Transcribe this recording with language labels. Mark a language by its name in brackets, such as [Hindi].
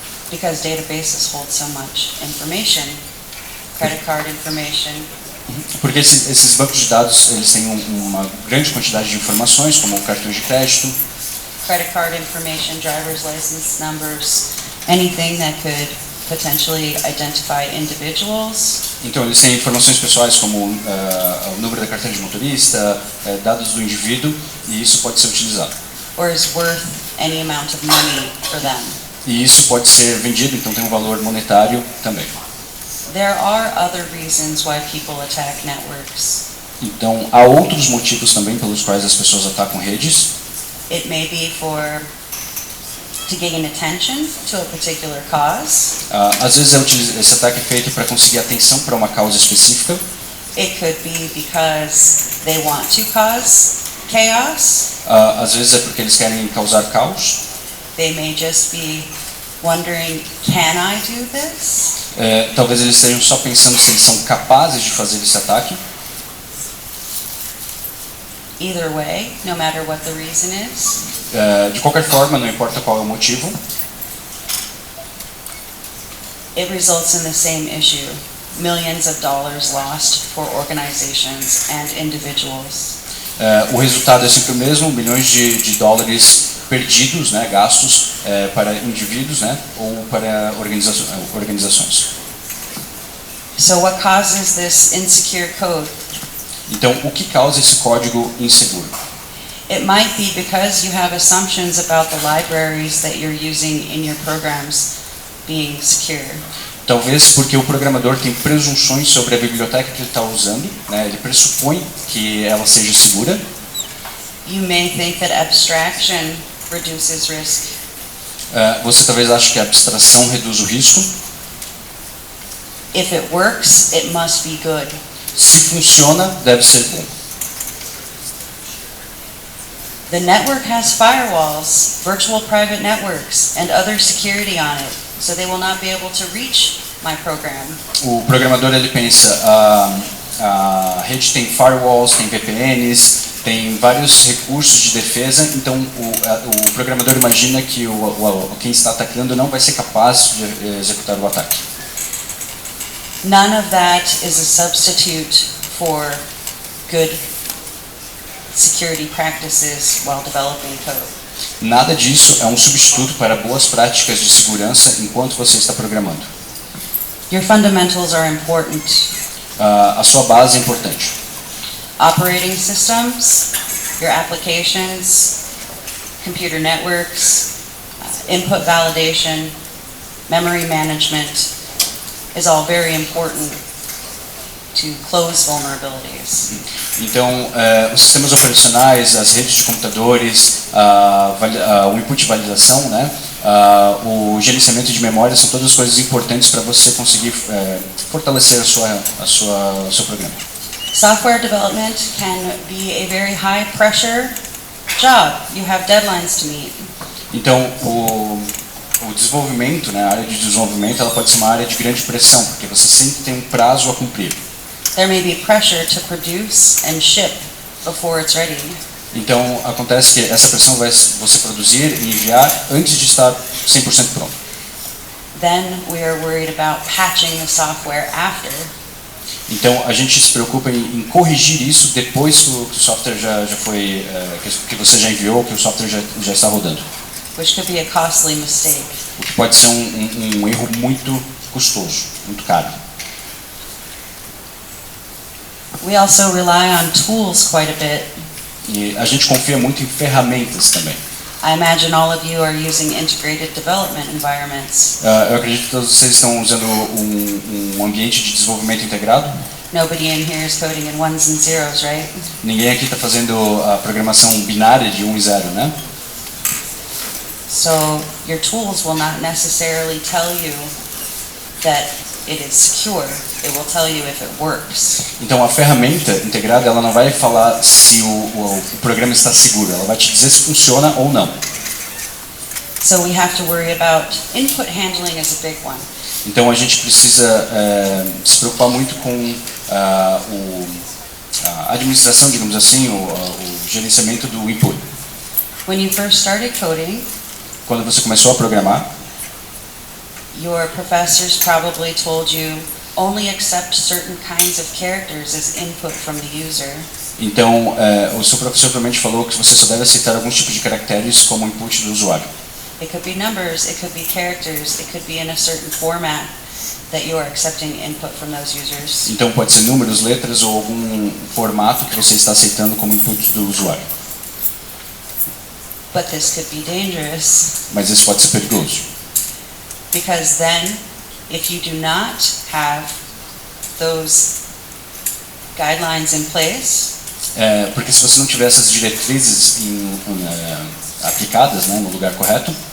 [English] because databases hold so much information, credit card information, [Portuguese] porque esses bancos de dados eles têm uma grande quantidade de informações, como cartões de crédito, [English] credit card information, driver's license numbers, anything that could potentially identify individuals. [Portuguese] então eles têm informações pessoais como o número da carteira de motorista, dados do indivíduo, e isso pode ser utilizado. [English] Or is worth any amount of money for them. [Portuguese] E isso pode ser vendido, então tem um valor monetário também. [English] There are other reasons why people attack networks. [Portuguese] Então há outros motivos também pelos quais as pessoas atacam redes. [English] It may be to gain attention to a particular cause. [Portuguese] Às vezes esse ataque é feito para conseguir atenção para uma causa específica. [English] It could be because they want to cause chaos. [Portuguese] Às vezes é porque eles querem causar caos. [English] They may just be wondering, can I do this? [Portuguese] Talvez eles estejam só pensando se eles são capazes de fazer esse ataque. [English] Either way, no matter what the reason is, [Portuguese] De qualquer forma, não importa qual é o motivo, [English] it results in the same issue. Millions of dollars lost for organizations and individuals. [Portuguese] o resultado é sempre o mesmo, milhões de dólares perdidos, né, gastos para indivíduos, né, ou para organizações. [English] So what causes this insecure code? [Portuguese] Então, o que causa esse código inseguro? [English] It might be because you have assumptions about the libraries that you're using in your programs being secure. [Portuguese] Talvez porque o programador tem presunções sobre a biblioteca que ele está usando, né? Ele pressupõe que ela seja segura. [English] You may think that abstraction reduces risk. [Portuguese] Você talvez ache que a abstração reduz o risco. [English] If it works, it must be good. [Portuguese] Se funciona, deve ser bom. [English] The network has firewalls, virtual private networks, and other security on it, so they will not be able to reach my program. [Portuguese] O programador ele pensa, a rede tem firewalls, tem VPNs, tem vários recursos de defesa, então o programador imagina que quem está atacando não vai ser capaz de executar o ataque. [English] None of that is a substitute for good security practices while developing code. [Portuguese] Nada disso é um substituto para boas práticas de segurança enquanto você está programando. [English] Your fundamentals are important. [Portuguese] A sua base é importante. [English] Operating systems, your applications, computer networks, input validation, memory management is all very important to close vulnerabilities. [Portuguese] Então, os sistemas operacionais, as redes de computadores, o input de validação, né, o gerenciamento de memória são todas coisas importantes para você conseguir fortalecer o seu programa. [English] Software development can be a very high pressure job. You have deadlines to meet. [Portuguese] Então, o desenvolvimento, né, a área de desenvolvimento, ela pode ser uma área de grande pressão, porque você sempre tem um prazo a cumprir. [English] There may be pressure to produce and ship before it's ready. [Portuguese] Então, acontece que essa pressão vai você produzir e enviar antes de estar 100% pronto. [English] Then we are worried about patching the software after. [Portuguese] Então, a gente se preocupa em corrigir isso depois que o software já foi, que você já enviou, que o software já está rodando. [English] Which could be a costly mistake. [Portuguese] O que pode ser um erro muito custoso, muito caro. [English] We also rely on tools quite a bit. [Portuguese] E a gente confia muito em ferramentas também. [English] I imagine all of you are using integrated development environments. [Portuguese] Eu acredito que todos vocês estão usando um ambiente de desenvolvimento integrado. [English] Nobody in here is coding in ones and zeros, right? [Portuguese] Ninguém aqui está fazendo a programação binária de 1 e 0, né? [English] So your tools will not necessarily tell you that it is secure. It will tell you if it works. [Portuguese] Então a ferramenta integrada ela não vai falar se o programa está seguro, ela vai te dizer se funciona ou não. [English] So we have to worry about input handling is a big one. [Portuguese] Então a gente precisa se preocupar muito com a administração, digamos assim, o gerenciamento do input. [English] When you first started coding, [Portuguese] Quando você começou a programar, [English] your professors probably told you only accept certain kinds of characters as input from the user. [Portuguese] então o seu professor provavelmente falou que você só deve aceitar alguns tipos de caracteres como input do usuário. [English] It could be numbers, it could be characters, it could be in a certain format that you are accepting input from those users. [Portuguese] Então pode ser números, letras ou algum formato que você está aceitando como input do usuário. [English] But this could be dangerous [Portuguese] Mas isso pode ser perigoso. [English] because then if you do not have those guidelines in place, [Portuguese] Porque se você não tiver essas diretrizes aplicadas, né, no lugar correto,